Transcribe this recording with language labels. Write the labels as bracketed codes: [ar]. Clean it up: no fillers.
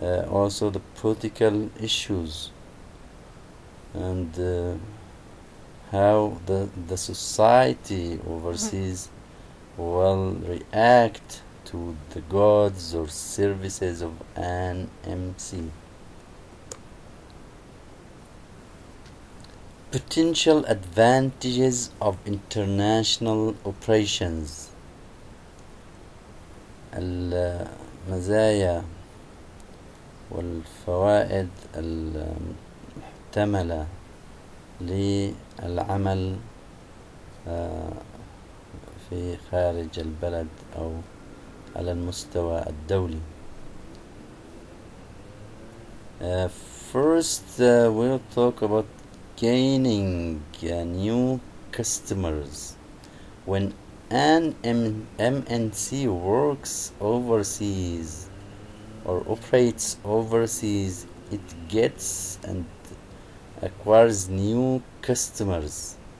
[en] Also the political issues, and how the society overseas will react to the goods or services of an MC. Potential advantages of international operations. [ar] المزايا والفوائد المحتملة للعمل في خارج البلد أو على المستوى الدولي. [en] First we'll talk about gaining new customers. When an MNC works overseas or operates overseas, it gets and acquires new customers.